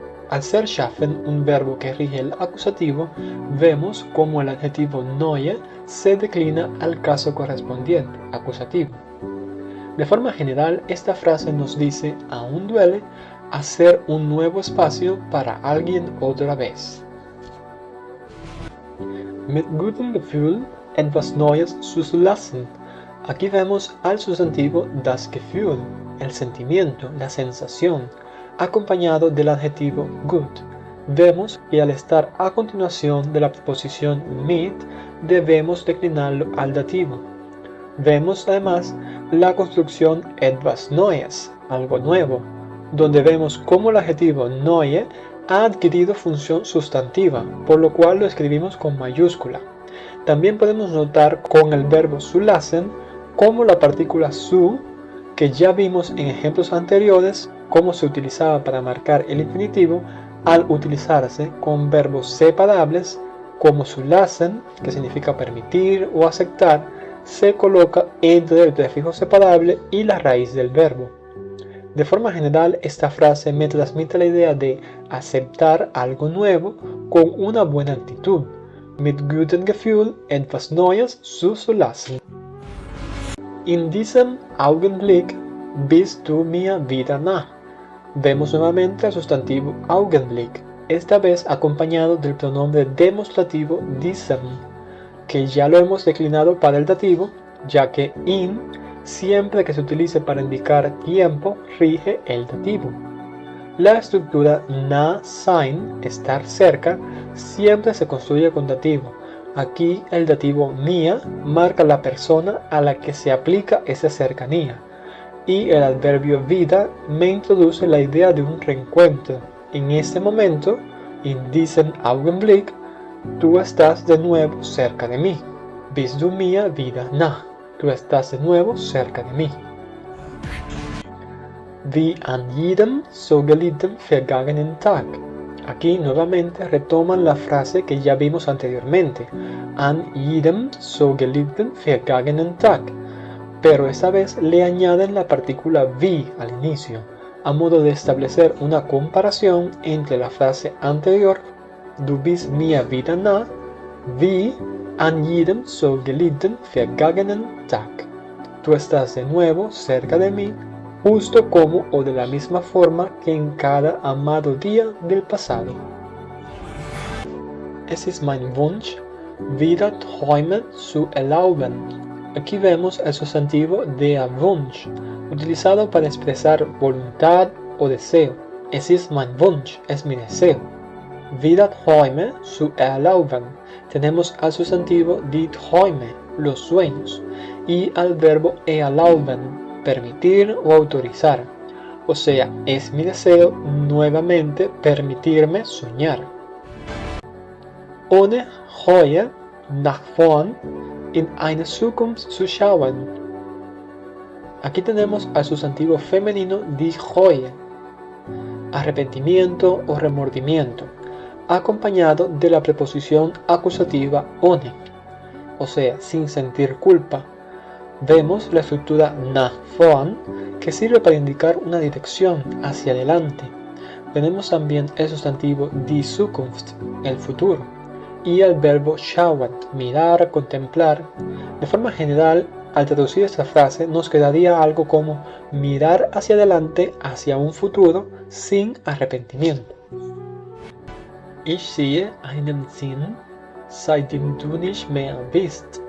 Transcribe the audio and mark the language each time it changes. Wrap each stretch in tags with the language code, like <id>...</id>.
<es>Al ser schaffen un verbo que rige el acusativo, vemos cómo el adjetivo neue se declina al caso correspondiente, acusativo. De forma general, esta frase nos dice, aún duele, hacer un nuevo espacio para alguien otra vez.</es> <de>Mit gutem Gefühl etwas Neues zuzulassen.</de> <es>Aquí vemos al sustantivo das Gefühl, el sentimiento, la sensación, acompañado del adjetivo gut. Vemos que al estar a continuación de la preposición mit, debemos declinarlo al dativo. Vemos además la construcción etwas Neues, algo nuevo, donde vemos cómo el adjetivo neue ha adquirido función sustantiva, por lo cual lo escribimos con mayúscula. También podemos notar con el verbo zulassen cómo la partícula zu, que ya vimos en ejemplos anteriores cómo se utilizaba para marcar el infinitivo, al utilizarse con verbos separables como zulassen, que significa permitir o aceptar, se coloca entre el prefijo separable y la raíz del verbo. De forma general, esta frase me transmite la idea de aceptar algo nuevo con una buena actitud.</es> <de>Mit gutem Gefühl etwas Neues zuzulassen. In diesem Augenblick bist du mir wieder nah.</de> <es>Vemos nuevamente al sustantivo Augenblick, esta vez acompañado del pronombre demostrativo diesem, que ya lo hemos declinado para el dativo, ya que in siempre que se utilice para indicar tiempo, rige el dativo. La estructura nah sein, estar cerca, siempre se construye con dativo. Aquí el dativo mir marca la persona a la que se aplica esa cercanía. Y el adverbio wieder me introduce la idea de un reencuentro. En este momento,</es> <de>in diesem Augenblick,</de> <es>tú estás de nuevo cerca de mí.</es> <de>Bist du mir wieder nah.</de> <es>Tú estás de nuevo cerca de mí.</es> <de>Wie an jedem so geliebten vergangenen Tag.</de> <es>Aquí nuevamente retoman la frase que ya vimos anteriormente.</es> <de>An jedem so geliebten vergangenen Tag.</de> <es>Pero esta vez le añaden la partícula wie al inicio, a modo de establecer una comparación entre la frase anterior,</es> <de>du bist mir wieder nah, wie an jedem so geliebten vergangenen Tag.</de> <es>Tú estás de nuevo cerca de mí, justo como o de la misma forma que en cada amado día del pasado.</es> <de>Es ist mein Wunsch, wieder Träume zu erlauben.</de> <es>Aquí vemos el sustantivo der Wunsch, utilizado para expresar voluntad o deseo.</es> <de>Es ist mein Wunsch,</de> <es>es mi deseo.</es> <de>Wieder Träume zu erlauben.</de> <es>Tenemos al sustantivo die Träume, los sueños, y al verbo erlauben, permitir o autorizar. O sea, es mi deseo nuevamente permitirme soñar.</es> <de>Ohne heute nach vorn in eine Zukunft zu schauen.</de> <es>Aquí tenemos al sustantivo femenino die Reue, arrepentimiento o remordimiento, acompañado de la preposición acusativa ohne, o sea, sin sentir culpa. Vemos la estructura nach vorn, que sirve para indicar una dirección hacia adelante. Tenemos también el sustantivo die Zukunft, el futuro, y el verbo schauen, mirar, contemplar. De forma general, al traducir esta frase nos quedaría algo como mirar hacia adelante, hacia un futuro, sin arrepentimiento.</es> <de>Ich sehe einen Sinn, seitdem du nicht mehr bist.</de>